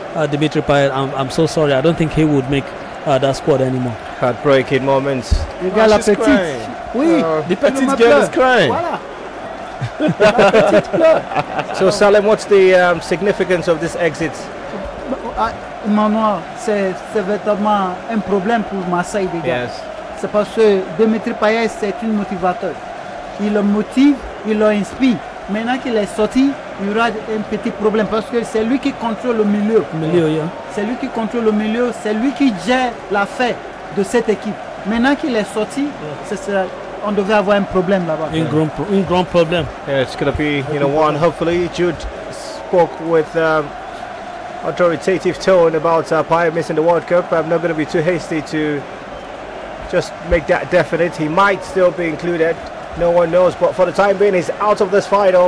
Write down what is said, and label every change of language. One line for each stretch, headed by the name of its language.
English: Dimitri Payet, I'm so sorry. I don't think he would make that squad anymore. Heartbreaking moments.
French: La petite. Oui,
English: the petite girl is crying. So Salem, what's the significance of this exit?
French: Emmanuel, c'est véritablement un problème pour Marseille déjà.
English: Yes.
French: C'est parce que Dimitri Payet c'est un motivateur. Il le motive, il le inspire. Maintenant qu'il est sorti, il y aura un petit problème parce que c'est lui qui contrôle le milieu. C'est lui qui contrôle le milieu, c'est lui qui gère l'affaire de cette équipe. Maintenant qu'il est sorti, on devrait avoir un problème là-bas. Un grand problème.
English: Yeah, it's going to be one. Hopefully, Jude spoke with authoritative tone about Payet missing the World Cup. I'm not going to be too hasty to just make that definite. He might still be included. No one knows, but for the time being, he's out of this final.